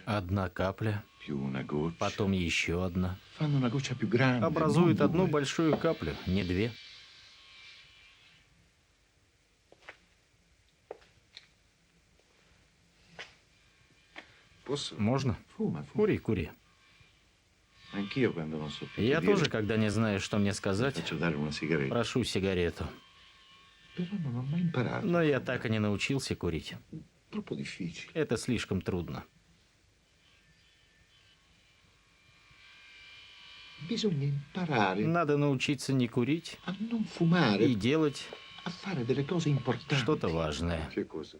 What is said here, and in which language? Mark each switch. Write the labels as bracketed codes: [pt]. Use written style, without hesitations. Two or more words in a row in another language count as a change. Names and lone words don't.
[ru] Одна капля, [it] più una goccia. [ru] потом еще одна. [it] Fanno una goccia più grande. [ru] Образует [it] non [ru] одну [it] due. [ru] большую каплю, не две. [it] Posso? [ru] Можно? [it] Fuma, fuma. [ru] Кури, кури. [it] Anch'io quando non so più [ru] Я [it] che [ru] тоже, [it] dire, [ru] когда не знаю, что мне сказать, [it] faccio dare una sigaretta. [ru] прошу сигарету. [it] Però non ho mai imparato. [ru] Но я так и не научился курить. [it] Troppo difficile. [ru] Это слишком трудно. [it] Bisogna imparare [ru] Надо научиться не курить [it] a non fumare, [ru] и делать [it] a fare delle cose importanti. [ru] что-то важное. [it] Che cosa?